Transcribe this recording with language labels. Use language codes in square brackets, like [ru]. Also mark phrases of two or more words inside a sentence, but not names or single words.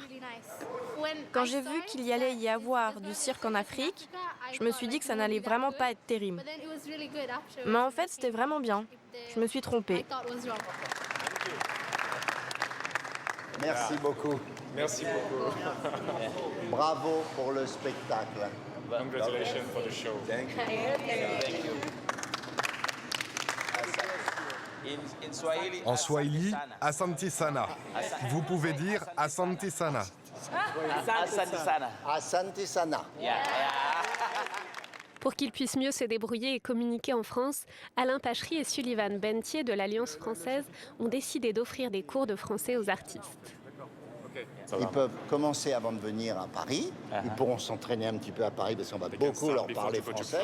[fr] Quand j'ai vu qu'il y allait y avoir du cirque en Afrique, je me suis dit que ça n'allait vraiment pas être terrible. Mais en fait, c'était vraiment bien. Je me suis trompée. Merci beaucoup. Merci beaucoup. Bravo pour le spectacle. [en] Congratulations for the show. Thank you. [fr] En swahili, [sw] Asante sana. [fr] Vous pouvez dire [sw] Asante sana. Asante sana. [fr] Pour qu'ils puissent mieux se débrouiller et communiquer en France, Alain Pachery et Sullivan Bentier de l'Alliance française ont décidé d'offrir des cours de français aux artistes. Ils peuvent commencer avant de venir à Paris. Ils pourront s'entraîner un petit peu à Paris parce qu'on va beaucoup leur parler français.